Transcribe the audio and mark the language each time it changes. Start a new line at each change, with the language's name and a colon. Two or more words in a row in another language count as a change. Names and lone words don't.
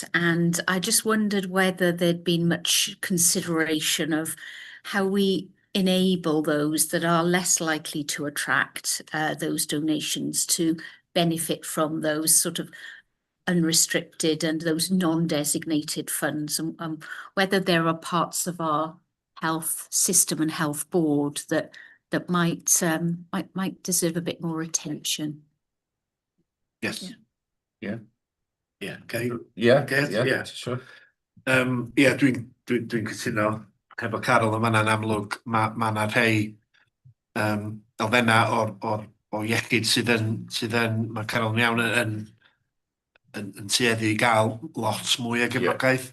English: And I just wondered whether there'd been much consideration of how we enable those that are less likely to attract those donations to benefit from those sort of unrestricted and those non-designated funds, and whether there are parts of our health system and health board that might deserve a bit more attention. Yes. Okay. Sure.
Welsh: Dwi'n cytuno hefo Carol yma na'n amlwg, mae yna rhai elfenna o iechyd sydd yn, mae Carol yn iawn yn tueddu I gael lot mwy o gefnogaeth.